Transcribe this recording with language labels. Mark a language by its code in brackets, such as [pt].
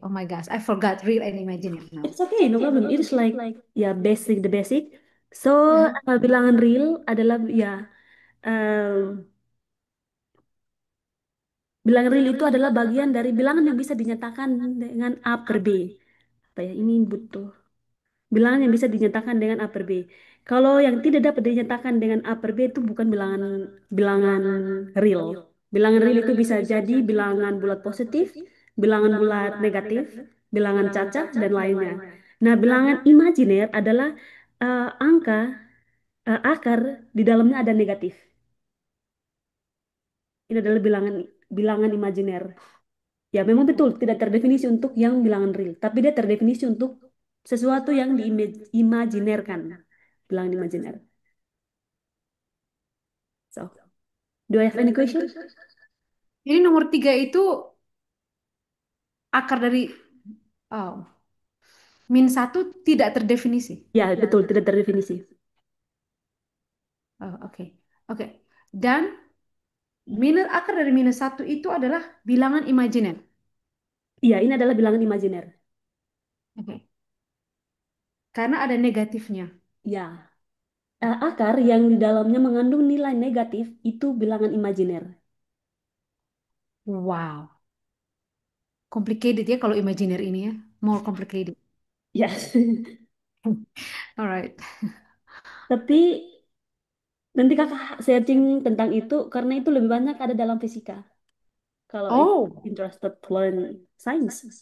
[en] Oh my gosh, I forgot real and imaginary now. It's okay, no problem. It's like ya basic the basic. So Uh-huh. [id] bilangan real adalah ya em, bilangan real itu adalah bagian dari bilangan yang bisa dinyatakan dengan A per B. Apa ya? Ini butuh bilangan yang bisa dinyatakan dengan A per B. Kalau yang tidak dapat dinyatakan dengan A per B itu bukan bilangan bilangan real. Bilangan real itu bisa jadi bilangan bulat positif, bilangan bulat negatif, bilangan cacat, dan lainnya. Nah, bilangan imajiner adalah angka akar di dalamnya ada negatif. Ini adalah bilangan bilangan imajiner. Ya, memang betul tidak terdefinisi untuk yang bilangan real, tapi dia terdefinisi untuk sesuatu yang diimajinerkan. Bilangan imajiner. [en] So, do I have any question? [id] Jadi nomor 3 itu akar dari oh, -1 tidak terdefinisi. Ya, betul tidak terdefinisi. Oh, oke. Oke. Dan akar dari -1 itu adalah bilangan imajiner. Iya, ini adalah bilangan imajiner. Oke. Karena ada negatifnya. Ya, akar yang di dalamnya mengandung nilai negatif itu bilangan imajiner. Wow. Complicated ya kalau imajiner ini ya. [en] More complicated. [id] Ya, [en] Alright. [id] tapi nanti kakak searching tentang itu karena itu lebih banyak ada dalam fisika. Kalau Oh, [en] interested to learn science.